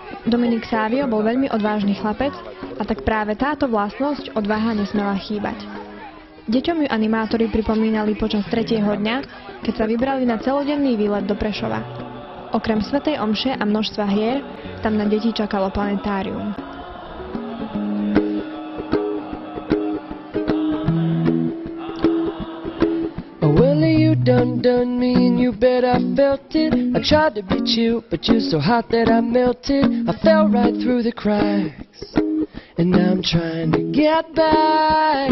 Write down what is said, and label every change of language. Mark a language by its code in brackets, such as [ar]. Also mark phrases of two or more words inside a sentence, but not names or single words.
[sk] Dominik Savio bol veľmi odvážny chlapec a tak práve táto vlastnosť odvaha nesmela chýbať. Deťom ju animátori pripomínali počas 3. dňa, keď sa vybrali na celodenný výlet do Prešova. Okrem svätej omše a množstva hier, tam na deti čakalo planetárium. [en] Done me and you bet I felt it. I tried to be chill, but you're so hot that I melted. I fell right through the cracks, and now I'm trying to get back.